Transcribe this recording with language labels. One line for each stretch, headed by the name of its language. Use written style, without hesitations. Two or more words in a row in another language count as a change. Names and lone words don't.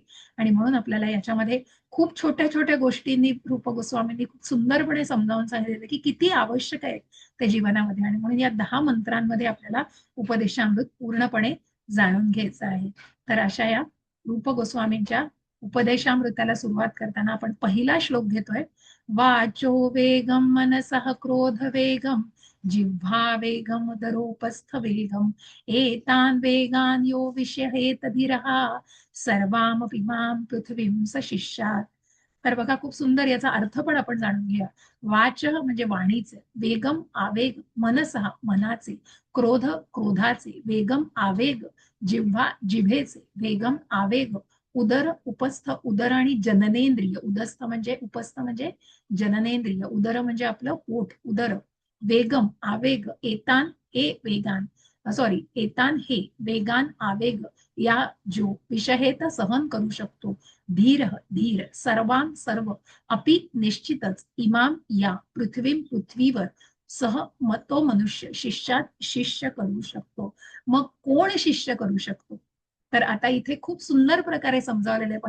Marathi: आणि म्हणून आपल्याला याच्यामध्ये खूप छोट्या छोट्या गोष्टींनी रूप गोस्वामींनी खूप सुंदरपणे समजावून सांगितलेलं की किती आवश्यक आहे त्या जीवनामध्ये. आणि म्हणून या 10 मंत्रांमध्ये आपल्याला उपदेशामृत पूर्णपणे जाणून घ्यायचं आहे. तर अशा या रूप गोस्वामींच्या उपदेशामृताला सुरुवात करताना आपण पहिला श्लोक घेतोय.
Sanskrit: वाचो वेगम मनसः क्रोध वेगम जिह्वा वेगम उदरोपस्थ वेगम एतान वेगान यो विषयेत धीरः सर्वामपि मां पृथ्वीं स शिष्यात्.
Marathi: तर बघा, खूप सुंदर याचा अर्थ पण आपण जाणून घेऊया. वाच म्हणजे वाणीचे, वेगम आवेग मनसः मनाचे, क्रोध क्रोधाचे, वेगम आवेग जिव्हा जिभेचे, वेगम आवेग, उदर उपस्थ उदर आणि जननेंद्रिय, उदस्थ म्हणजे उपस्थ म्हणजे जननेंद्रिय, उदर म्हणजे आपलं पोट उदर, वेगम आवेग, एतान ए वेगान, सॉरी एतान हे वेगान आवेग या जो विषहेत सहन करू शकतो, धीर धीर सर्वां सर्व, अपि निश्चितच, इमाम या पृथ्वीवर सह तो मनुष्य शिष्यात शिष्य करू शकतो. मग कोण शिष्य करू शकतो, तर आता इथे खूप सुंदर प्रकारे समजावलेलं आहे.